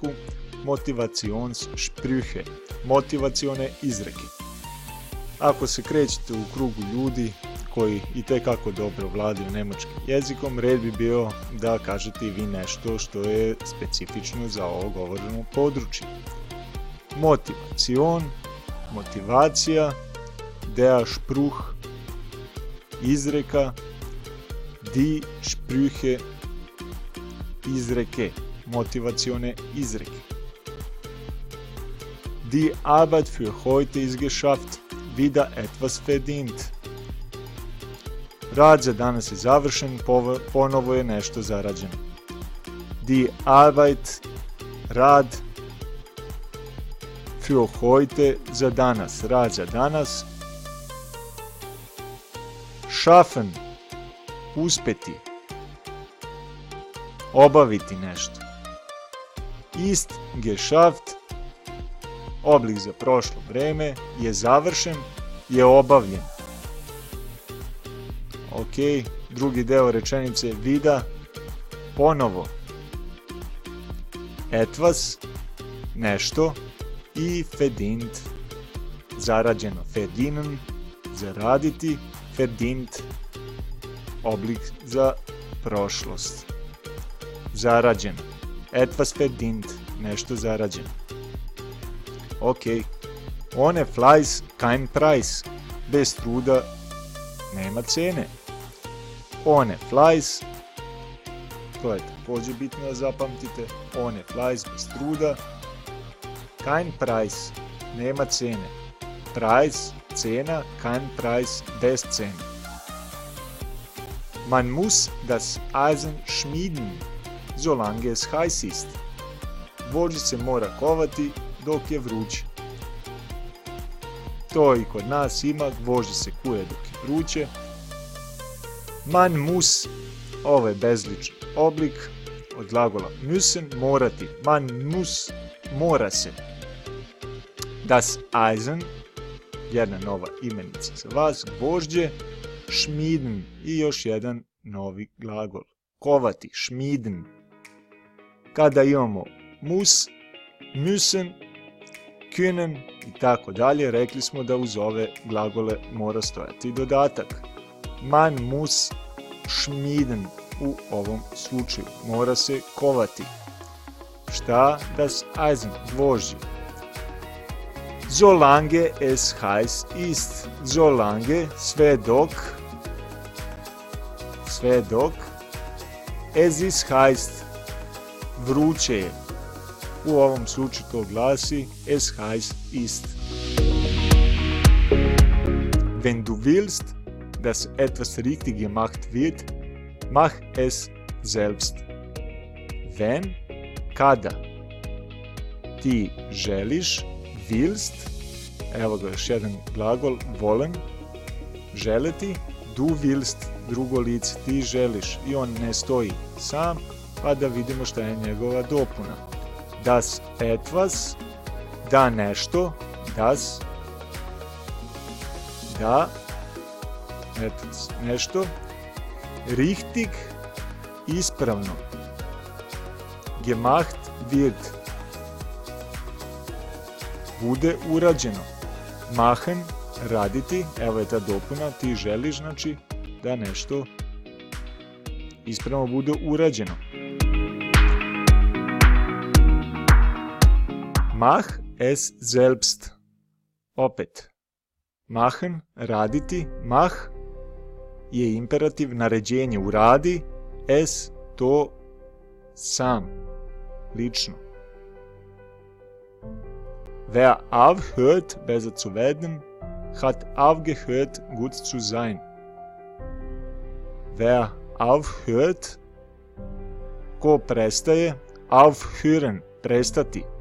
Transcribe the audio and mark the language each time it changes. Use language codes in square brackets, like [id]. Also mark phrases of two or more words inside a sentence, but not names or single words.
[sr] Motivationssprüche, motivacione izreke. Ako se krećete u krugu ljudi koji itekako dobro vladaju nemačkim jezikom, red bi bio da kažete i vi nešto što je specifično za ovo govoreno područje. Motivation, motivacija, [de] der Spruch, [sr] izreka, [de] die Sprüche, [sr] izreke, motivacione izreke. [de] Die Arbeit für heute ist geschafft, wieder etwas verdient. [sr] Rad za danas je završen, ponovo je nešto zarađeno. [de] Die Arbeit, rad, für heute, [sr] za danas, rad za danas. Schaffen, uspeti, obaviti nešto. [de] Ist geschafft, [sr] oblik za prošlo vreme, je završen, je obavljen. Ok, drugi deo rečenice vida, ponovo. Etwas, nešto, i verdient, zarađeno. [de] Verdienen, zaraditi, verdient, [sr] oblik za prošlost. Zarađeno. [de] Etwas verdient, [sr] nešto zarađeno. [de] Ok. Ohne Fleiß kein Preis. [sr] Bez truda nema cene. [de] Ohne Fleiß, [sr] to je također bitno da zapamtite. [de] Ohne Fleiß, [sr] bez truda. [de] Kein Preis, [sr] nema cene. [de] Preis, cena, kein Preis, [sr] bez cene. [de] Man muss das Eisen schmieden, solange es heiß ist. [sr] Gvožđe se mora kovati dok je vruće. To i kod nas ima, gvožđe se kuje dok je vruće. [de] Man muss, [sr] ovo je bezličan oblik od glagola müssen, morati. [de] Man muss, [sr] mora se. [de] Das Eisen, [sr] jedna nova imenica za vas, gvožđe, schmieden i još jedan novi glagol. Kovati, schmieden. Kada imamo [de] muss, müssen, können [sr] i tako dalje, rekli smo da uz ove glagole mora stojati dodatak. [de] Man muss schmieden [sr] u ovom slučaju. Mora se kovati. Šta? [de] Das Eisen, gvožđe. Solange es heiß ist. Solange, [sr] sve dok, [de] es ist heiß, [sr] vruće je. U ovom slučaju to glasi [de] es heiß ist. Wenn du willst, dass etwas richtig gemacht wird, mach es selbst. Wenn, [sr] kada ti želiš, willst, evo ga još jedan glagol, [de] wollen, želeti, du willst, [sr] drugo lice, ti želiš, i on ne stoji sam, pa da vidimo šta je njegova dopuna. [de] Das etwas, [sr] da nešto, [de] das, da, etwas, nešto, richtig, ispravno, gemacht wird, [sr] bude urađeno, machen, raditi, evo je ta dopuna, ti želiš, znači da nešto ispravno bude urađeno. [de] Mach es selbst. [sr] Opet. Machen, raditi. Mach je imperativ, naređenje, uradi. Es, to, sam, lično. [de] Wer aufhört, besser zu werden, hat aufgehört, gut zu sein. Wer aufhört, [sr] ko prestaje, [de] aufhören, prestati.